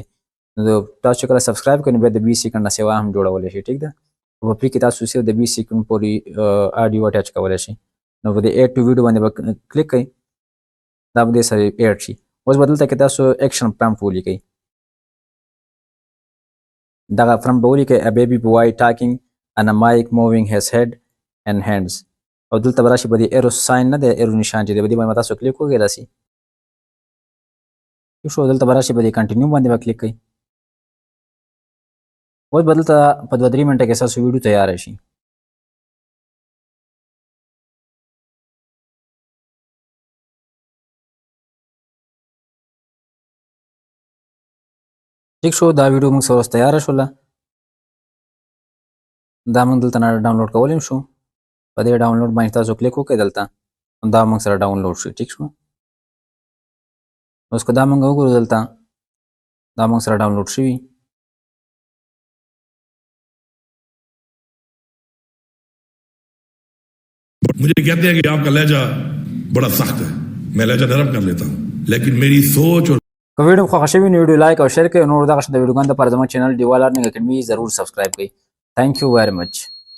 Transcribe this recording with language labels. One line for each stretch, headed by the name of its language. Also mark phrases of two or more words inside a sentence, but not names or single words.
Pashto: نو تاسو چې کله سبسکرایب کړئ نو بیا د 20 سیکنډ نه سوا هم جوړولی شئ. ټیک ده. په فری کې تاسو صرف د 20 سیکنډ پورې
English: audio attach
Pashto: کولی شئ. نو په دې
English: add to video
Pashto: باندې به کلیک کړئ. دا به دې سره ایډ شي. اوس به دلته کې تاسو
English: action prompt
Pashto: ولیکئ. دغه پرامپټ به ولیکئ
English: a baby boy talking and a mic moving his head and hands.
Pashto: او دلته به راشي په دې
English: arrow sign
Pashto: نه دی ایرو نشان چې دی په دې باندې تاسو کلیک وکړئ داسې. ټیک شو. دلته به راشي په دې کنټینیو باندې به کلیک کړئ. اوس به دلته په 2-3 منټه کې ستاسو ویډیو تیاره شي. ټیک شو. دا ویډیو موږ سره اوس تیاره شوله. دا موږ دلته نه ډاونلوډ کولی شو. په دې ډاونلوډ باندې تاسو کلیک وکړئ دلته. دا موږ سره ډاونلوډ شي. ټیک شو. اوس که دا موږ وګورو دلته دا موږ سره ډاونلوډ شوي.
Urdu: مجھے کہتے ہیں کہ آپ کا لہجہ بڑا سخت ہے، میں لہجہ نرم کر لیتا ہوں، لیکن میری سوچ اور
Pashto: که ویډیو مو خوښه شوي نو ویډیو لایک او شیر کړئ. نور دغه شان د ویډیوګانو لپاره زموږ چینل ډیوال لرنینګ اکیډمي ضرور سبسکرایب کړئ.
English: Thank you very much.